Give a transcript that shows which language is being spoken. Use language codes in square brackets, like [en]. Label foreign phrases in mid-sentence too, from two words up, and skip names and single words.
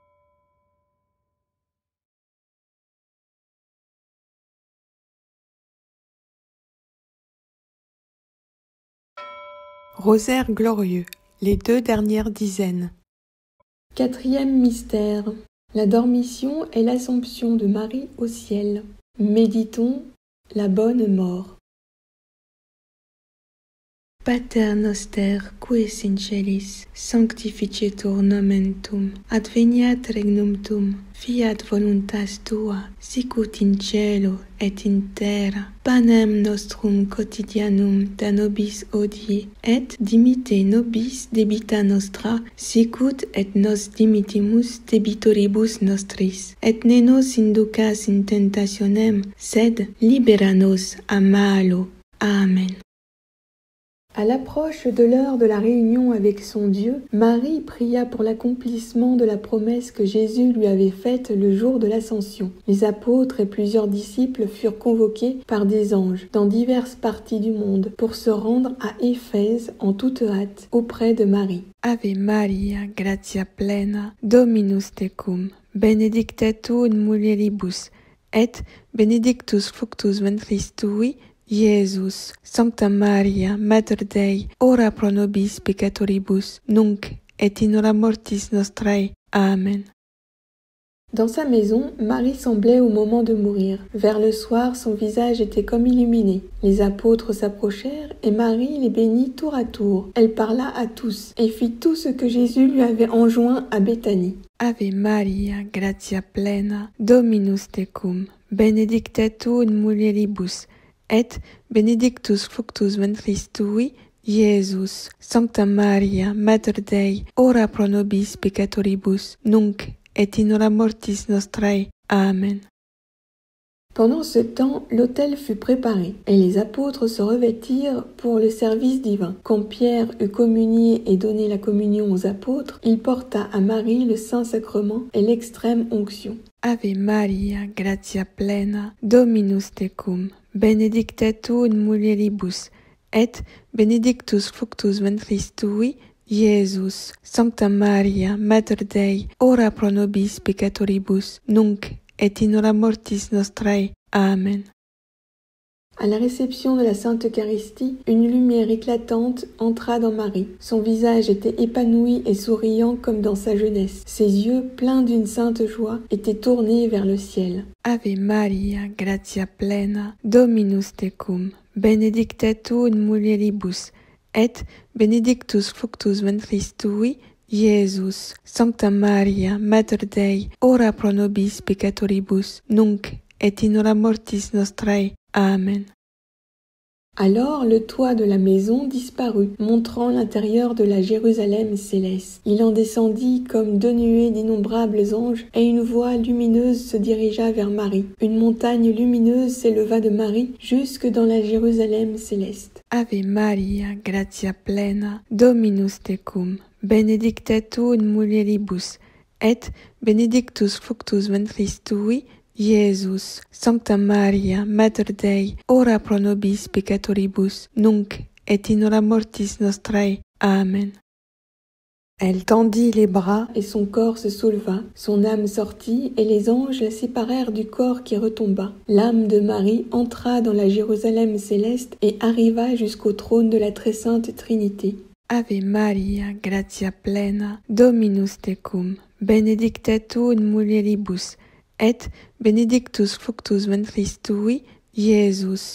[fr] Rosaire glorieux, les 2 dernières dizaines. 4e mystère, la dormition et l'Assomption de Marie au ciel. Méditons la bonne mort. [la] Pater noster, qui es in celis, sanctificetur nomen tuum, adveniat regnum tuum, fiat voluntas tua, sicut in cielo et in terra. Panem nostrum quotidianum da nobis hodie, et dimitte nobis debita nostra, sicut et nos dimittimus debitoribus nostris. Et ne nos inducas in tentationem, sed libera nos a malo. Amen. [fr] À l'approche de l'heure de la réunion avec son Dieu, Marie pria pour l'accomplissement de la promesse que Jésus lui avait faite le jour de l'Ascension. Les apôtres et plusieurs disciples furent convoqués par des anges dans diverses parties du monde pour se rendre à Éphèse en toute hâte auprès de Marie. [la] Ave Maria, gratia plena, Dominus tecum, benedicta tu in mulieribus, et benedictus fructus ventris tui, Iesus, Sancta Maria, Mater Dei, ora pro nobis peccatoribus, nunc et in hora mortis nostrae. Amen. [fr] Dans sa maison, Marie semblait au moment de mourir. Vers le soir, son visage était comme illuminé. Les apôtres s'approchèrent et Marie les bénit tour à tour. Elle parla à tous et fit tout ce que Jésus lui avait enjoint à Béthanie. [la] Ave Maria, gratia plena, Dominus tecum, benedicta tu in mulieribus, et benedictus fructus ventris tui, Iesus, Sancta Maria, Mater Dei, ora pro nobis peccatoribus, nunc et in hora mortis nostrae. Amen. [fr] Pendant ce temps, l'autel fut préparé, et les apôtres se revêtirent pour le service divin. Quand Pierre eut communié et donné la communion aux apôtres, il porta à Marie le Saint-Sacrement et l'extrême onction. [la] Ave Maria, gratia plena, Dominus tecum, benedicta tu in mulieribus, et benedictus fructus ventris tui, Iesus. Sancta Maria, Mater Dei, ora pro nobis peccatoribus, nunc et in hora mortis nostrae. Amen. [fr] À la réception de la Sainte Eucharistie, une lumière éclatante entra dans Marie. Son visage était épanoui et souriant comme dans sa jeunesse. Ses yeux, pleins d'une sainte joie, étaient tournés vers le ciel. [la] Ave Maria, gratia plena, Dominus tecum, benedicta tu in mulieribus, et benedictus fructus ventris tui, Iesus. Sancta Maria, Mater Dei, ora pro nobis peccatoribus, nunc et in hora mortis nostrae. Amen. [fr] Alors le toit de la maison disparut, montrant l'intérieur de la Jérusalem céleste. Il en descendit comme deux nuées d'innombrables anges, et une voix lumineuse se dirigea vers Marie. Une montagne lumineuse s'éleva de Marie jusque dans la Jérusalem céleste. [la] Ave Maria, gratia plena, Dominus tecum, benedicta tu in mulieribus, et benedictus fructus ventris tui, Iesus. Sancta Maria, Mater Dei, ora pro nobis peccatoribus, nunc et in hora mortis nostrae. Amen. [fr] Elle tendit les bras et son corps se souleva, son âme sortit et les anges la séparèrent du corps qui retomba. L'âme de Marie entra dans la Jérusalem céleste et arriva jusqu'au trône de la très sainte Trinité. [la] Ave Maria, gratia plena, Dominus tecum, benedicta tu in mulieribus, et benedictus fructus ventris tui, Iesus.